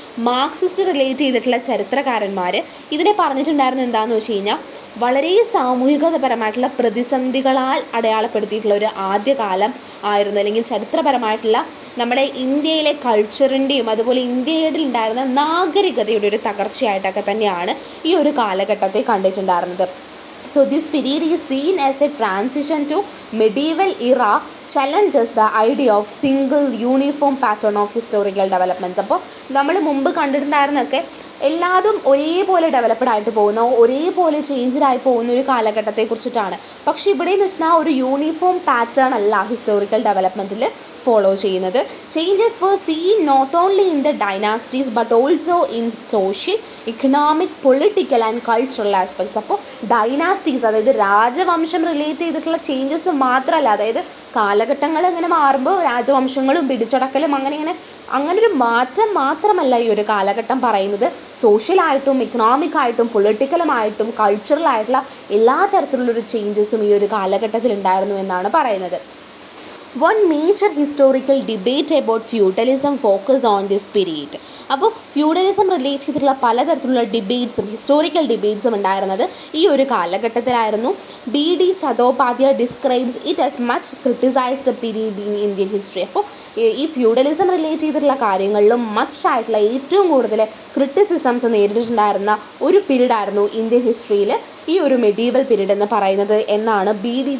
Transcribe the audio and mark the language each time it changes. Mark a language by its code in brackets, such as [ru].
[ml] Marxist relate ചെയ്തിട്ടുള്ള ചരിത്രകാരന്മാർ ഇതിനെ പറഞ്ഞിട്ടുണ്ടായിരുന്നത് എന്താണെന്ന് വെച്ച് കഴിഞ്ഞാൽ വളരെ സാമൂഹികപരമായിട്ടുള്ള പ്രതിസന്ധികളാൽ അടയാളപ്പെടുത്തിയിട്ടുള്ള ഒരു ആദ്യകാലം ആയിരുന്നു, അല്ലെങ്കിൽ ചരിത്രപരമായിട്ടുള്ള നമ്മുടെ ഇന്ത്യയിലെ കൾച്ചറിൻ്റെയും അതുപോലെ ഇന്ത്യയിൽ ഉണ്ടായിരുന്ന നാഗരികതയുടെ ഒരു തകർച്ചയായിട്ടൊക്കെ തന്നെയാണ് ഈ ഒരു കാലഘട്ടത്തെ കണ്ടിട്ടുണ്ടായിരുന്നത്. [en] So this period is seen as a transition to medieval era challenges the idea of single uniform pattern of historical developments. [ml] അപ്പോൾ നമ്മൾ മുമ്പ് കണ്ടിട്ടുണ്ടായിരുന്നൊക്കെ എല്ലാതും ഒരേപോലെ ഡെവലപ്ഡ് ആയിട്ട് പോകുന്ന, ഒരേപോലെ ചേഞ്ച്ഡ് ആയി പോകുന്ന ഒരു കാലഘട്ടത്തെ കുറിച്ചിട്ടാണ്. പക്ഷെ ഇവിടെ എന്ന് വെച്ചാൽ ഒരു യൂണിഫോം പാറ്റേൺ അല്ല ഹിസ്റ്റോറിക്കൽ ഡെവലപ്മെൻറ്റിൽ ഫോളോ ചെയ്യുന്നത്. [en] Changes were seen not only in the dynasties but also in social, economic, political and cultural aspects. [ml] അപ്പോൾ ഡൈനാസ്റ്റീസ്, അതായത് രാജവംശം റിലേറ്റ് ചെയ്തിട്ടുള്ള ചേഞ്ചസ് മാത്രമല്ല, അതായത് കാലഘട്ടങ്ങൾ ഇങ്ങനെ മാറുമ്പോൾ രാജവംശങ്ങളും പിടിച്ചടക്കലും അങ്ങനൊരു മാറ്റം മാത്രമല്ല ഈ ഒരു കാലഘട്ടം പറയുന്നത്. സോഷ്യലായിട്ടും ഇക്കണോമിക്കായിട്ടും പൊളിറ്റിക്കലുമായിട്ടും കൾച്ചറലായിട്ടുള്ള എല്ലാ തരത്തിലുള്ളൊരു ചേഞ്ചസും ഈ ഒരു കാലഘട്ടത്തിൽ ഉണ്ടായിരുന്നു എന്നാണ് പറയുന്നത്. [en] One major historical debate about feudalism focused on this period. [ml] അപ്പോൾ ഫ്യൂഡലിസം റിലേറ്റ് ചെയ്തിട്ടുള്ള പലതരത്തിലുള്ള ഡിബേറ്റ്സും ഹിസ്റ്റോറിക്കൽ ഡിബേറ്റ്സും ഉണ്ടായിരുന്നത് ഈ ഒരു കാലഘട്ടത്തിലായിരുന്നു. B.D. [en] Chattopadhyaya describes it as much criticised period in Indian history. [ml] അപ്പോൾ ഈ ഫ്യൂഡലിസം റിലേറ്റ് ചെയ്തിട്ടുള്ള കാര്യങ്ങളിലും മച്ചായിട്ടുള്ള ഏറ്റവും കൂടുതൽ ക്രിറ്റിസിസംസ് നേരിട്ടിട്ടുണ്ടായിരുന്ന ഒരു പീരീഡ് ആയിരുന്നു ഇന്ത്യൻ ഹിസ്റ്ററിയിൽ ഈ ഒരു മെഡീവൽ പീരീഡ് എന്ന് പറയുന്നത് എന്നാണ് B.D.